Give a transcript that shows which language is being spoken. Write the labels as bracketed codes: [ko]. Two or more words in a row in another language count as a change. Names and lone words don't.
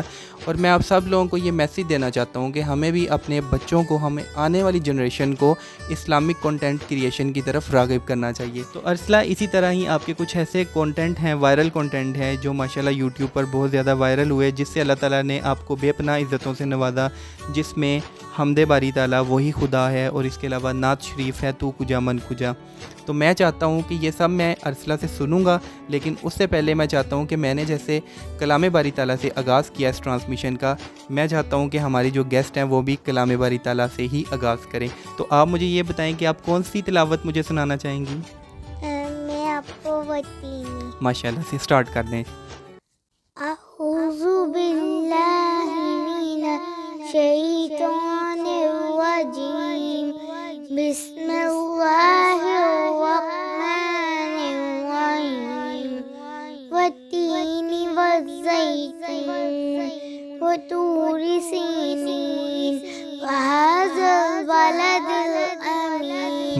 [ur] اور میں آپ سب لوگوں کو یہ میسیج دینا چاہتا ہوں کہ ہمیں بھی اپنے بچوں کو, ہمیں آنے والی جنریشن کو [en] Islamic content creation [ur] کی طرف راغب کرنا چاہیے. تو ارسلہ اسی طرح ہی آپ کے کچھ ایسے کنٹینٹ ہیں, [en] viral content [ur] ہیں جو ماشاءاللہ یوٹیوب پر بہت زیادہ وائرل ہوئے, جس سے اللہ تعالیٰ نے آپ کو بے پناہ عزتوں سے نوازا, جس میں حمد باری تعالیٰ وہی خدا ہے اور اس کے علاوہ نعت شریف ہے تو کجا من کجا. تو میں چاہتا ہوں کہ یہ سب میں ارسلہ سے سنوں گا, لیکن اس سے پہلے میں چاہتا ہوں کہ میں نے جیسے کلام باری تعالیٰ سے آغاز کیا اس ٹرانسمیشن کا, میں چاہتا ہوں کہ ہماری جو گیسٹ ہیں وہ بھی کلام باری تعالیٰ سے ہی آغاز کریں. تو آپ مجھے یہ بتائیں کہ آپ کون سی تلاوت مجھے سنانا چاہیں گی؟ میں آپ کو وتینی ماشاءاللہ سے سٹارٹ کر دیں. [ar] اعوذ باللہ من الشیطان الرجیم, بسم اللہ الرحمن الرحیم, والتین والزیتون وطور سینین وہذا البلد الامین.